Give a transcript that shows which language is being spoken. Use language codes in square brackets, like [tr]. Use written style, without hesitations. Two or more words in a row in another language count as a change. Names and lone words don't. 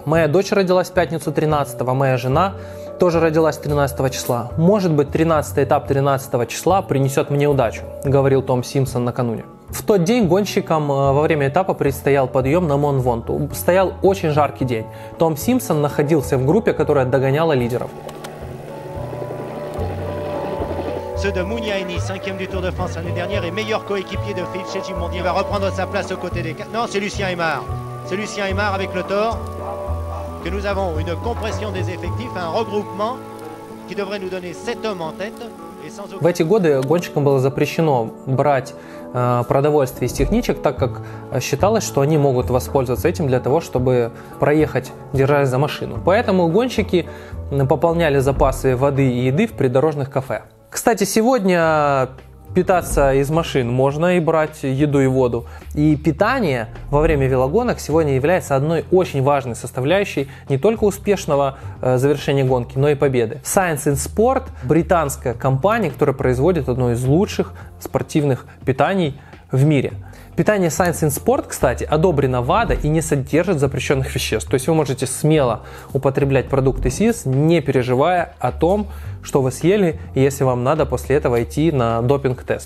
[ru] Моя дочь родилась в пятницу 13-го, моя жена тоже родилась 13 числа. Может быть, 13-й этап 13 числа принесет мне удачу, говорил Том Симпсон накануне. В тот день гонщикам во время этапа предстоял подъем на Мон-Вонту. Стоял очень жаркий день. Том Симпсон находился в группе, которая догоняла лидеров. [fr] Ceux de Mouniaini, 5e du Tour de France l'année dernière et meilleur coéquipier de Philippe Chetty-Mondi va reprendre sa place aux côtés des... Non, c'est Lucien Aymar. C'est Lucien Aymar avec le Thor. Que nous avons une compression des effectifs, un regroupement qui devrait nous donner 7 hommes en tête. [ru] В эти годы гонщикам было запрещено брать продовольствие из техничек, так как считалось, что они могут воспользоваться этим для того, чтобы проехать, держась за машину. Поэтому гонщики пополняли запасы воды и еды в придорожных кафе. Кстати, сегодня Питаться из машин можно и брать еду и воду. И питание во время велогонок сегодня является одной очень важной составляющей не только успешного завершения гонки, но и победы. Science in Sport – британская компания, которая производит одно из лучших спортивных питаний в мире. Питание Science in Sport, кстати, одобрено ВАДА и не содержит запрещенных веществ. То есть вы можете смело употреблять продукты СИС, не переживая о том, что вы съели, если вам надо после этого идти на допинг-тест.